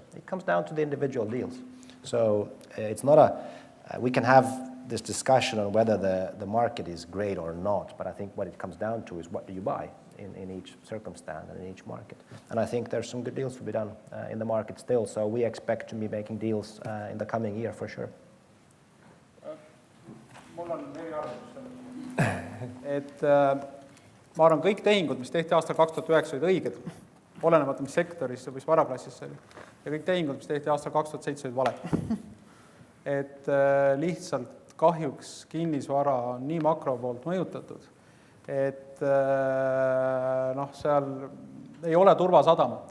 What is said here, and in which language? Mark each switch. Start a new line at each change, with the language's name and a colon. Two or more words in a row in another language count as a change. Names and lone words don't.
English: It comes down to the individual deals. So it's not we can have this discussion on whether the market is great or not, but I think what it comes down to is what do you buy in each circumstance and in each market. And I think there's some good deals to be done in the market still, so we expect to be making deals in the coming year for sure.
Estonian: Mul on eriarvamus, et ma arvan, kõik tehingud, mis tehti aastal 2009, olid õiged, olenemata mis sektoris või mis varaklassis see oli. Ja kõik tehingud, mis tehti aastal 2007, olid valed. Et lihtsalt kahjuks kinnisvara on nii makro poolt mõjutatud, et seal ei ole turvasadamat.